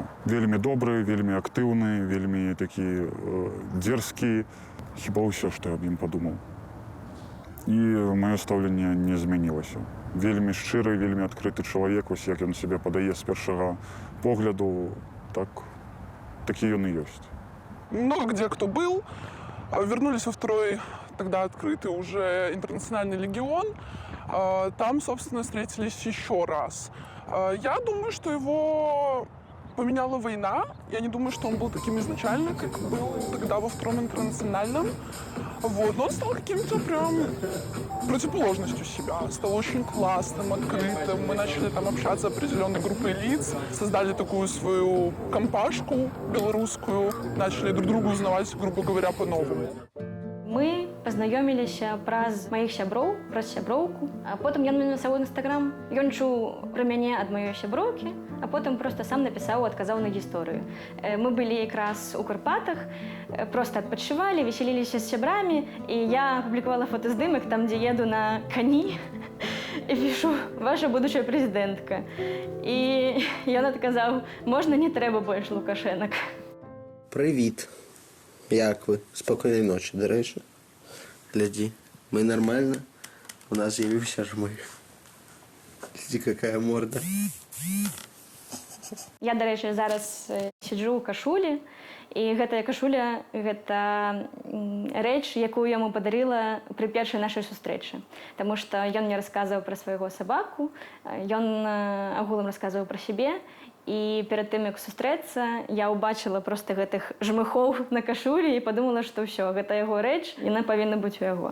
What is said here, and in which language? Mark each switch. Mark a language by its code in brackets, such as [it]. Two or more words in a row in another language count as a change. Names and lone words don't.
[be] Вельмі добры, вельмі актыўны, вельмі такі дзерзкі. Хіба ўсё, што я аб ім падумаў. І маё стаўленне не змянілася. Вельмі шчыры, вельмі адкрыты чалавек, вось як ён сябе падае з першага погляду, такі ён і ёсць. [ru] Много где кто был. Вернулись во второй, тогда открытый уже интернациональный легион. Там, собственно, встретились еще раз. Я думаю, что его поменяла война. Я не думаю, что он был таким изначально, как был тогда во втором интернациональном. Вот. Но он стал каким-то прям противоположностью себя. Стал очень классным, открытым. Мы начали там общаться с определенной группой лиц. Создали такую свою компашку белорусскую. Начали друг друга узнавать, грубо говоря, по-новому. [be] Мы пазнаёміліся праз маіх сяброў, праз сяброўку. А потым ён мне напісаў у інстаграм. Ён чуў пра мяне ад маёй сяброўкі, а потым проста сам напісаў, адказаў на гісторыю. Мы былі якраз у Карпатах, проста адпачывалі, весяліліся з сябрамі, і я публікавала фотаздымак там, дзе еду на кані, і пішу: ваша будучая прэзідэнтка. І ён адказаў: можна, не трэба больш Лукашэнак. [uk] Привіт. Як ви? Спокійної ночі, до речі. Гляді, ми нормально. У нас з'явився жмих. Гляді, яка морда. Я, до речі, зараз сиджу у кашулі, [be] і гэтая кашуля – гэта рэч, якую яму падарыла пры першай нашай сустрэчы. Таму што ён мне расказваў пра свайго сабаку, ён агулам расказваў пра сябе, і перад тым, як сустрэцца, я ўбачыла проста гэтых жмыхоў на кашулі і падумала, што ўсё, гэта яго рэч, яна павінна быць у яго.